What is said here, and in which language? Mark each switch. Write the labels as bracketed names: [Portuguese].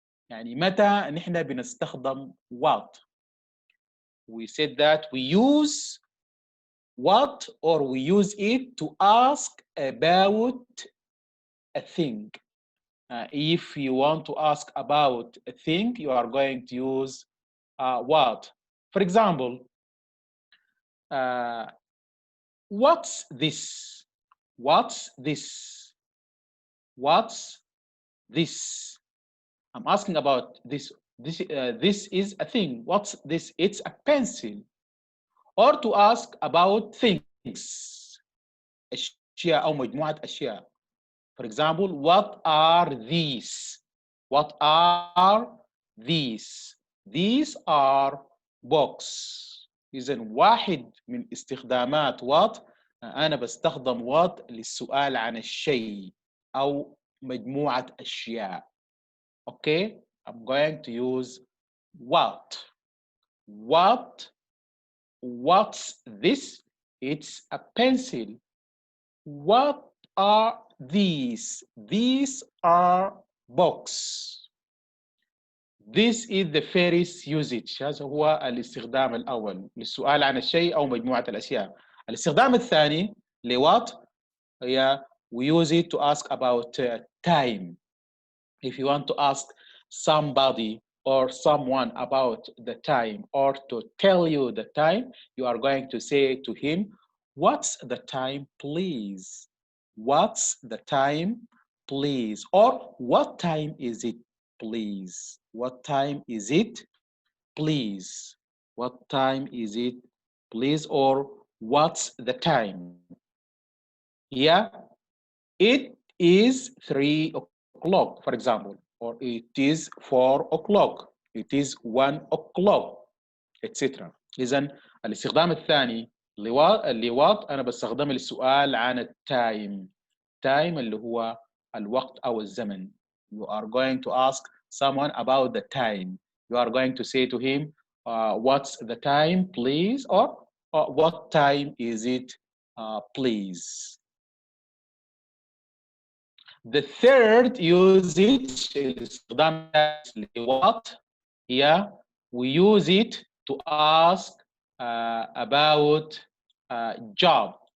[Arabic] يعني متى نحن بنستخدم what? [English] We said that we use what or we use it to ask about a thing. If you want to ask about a thing, you are going to use what. For example, uh, what's this? What's this? What's this? I'm asking about this. This is a thing. What's this? It's a pencil. Or to ask about things. [Arabic] أشياء أو مجموعة أشياء. [English] For example, what are these? What are these? These are books. [Arabic] إذن واحد من استخدامات what أنا بستخدم what للسؤال عن الشيء أو مجموعة أشياء. [English] Okay, I'm going to use what. What's this? It's a pencil. What are these? These are books. This is the first usage. [Arabic] هذا هو الاستخدام الأول للسؤال عن الشيء أو مجموعة الأشياء. الاستخدام الثاني لوات هي [English] we use it to ask about time. If you want to ask somebody or someone about the time or to tell you the time, you are going to say to him, what's the time, please? What's the time, please? Or what time is it, please? What time is it, please? What time is it, please? Or what's the time? Yeah, it is 3 o'clock, for example, or it is 4 o'clock, it is 1 o'clock, etc. [Arabic] إذا الاستخدام الثاني اللواط أنا بستخدمه للسؤال عن التايم. تايم اللي هو الوقت أو الزمن. [English] You are going to ask someone about the time. You are going to say to him, what's the time, please? Or what time is it, please? The third usage الاستخدام what here we use it to ask about job.